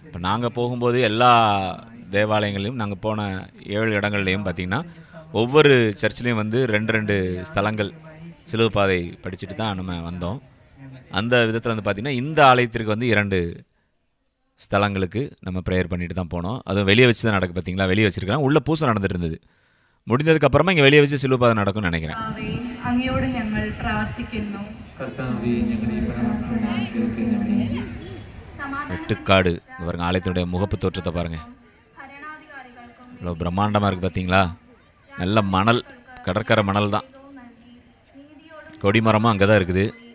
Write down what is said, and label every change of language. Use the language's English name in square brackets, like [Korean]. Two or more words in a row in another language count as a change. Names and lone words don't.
[Tamil] இப்போ நாங்கள் போகும்போது எல்லா தேவாலயங்களையும் நாங்கள் போன 7 இடங்கள்லையும் பார்த்திங்கன்னா ஒவ்வொரு சர்ச்சிலையும் வந்து 2 ஸ்தலங்கள் சிலுவை பாதை படிச்சுட்டு தான் நம்ம வந்தோம். அந்த விதத்தில் வந்து பார்த்திங்கன்னா இந்த ஆலயத்திற்கு வந்து 2 ஸ்தலங்களுக்கு நம்ம ப்ரேயர் பண்ணிட்டு தான் போனோம். அதுவும் வெளியே வச்சு தான் நடக்கு. பார்த்தீங்களா, வெளியே வச்சுருக்காங்க. உள்ளே பூசை நடந்துட்டு இருந்தது. முடிந்ததுக்கப்புறமா இங்கே வெளியே வச்சு சிலுவை பாதை நடக்கும்னு நினைக்கிறேன். [Malayalam] അങ്ങയോട് ഞങ്ങൾ പ്രാർത്ഥിക്കുന്നു. [Tamil] வெட்டுக்காடு பாருங்க, ஆலயத்தினுடைய முகப்பு தோற்றத்தை பாருங்கள். இவ்வளோ பிரம்மாண்டமாக இருக்குது பார்த்தீங்களா. நல்ல மணல், கடற்கரை மணல் தான். கொடிமரமும் அங்கே தான் இருக்குது.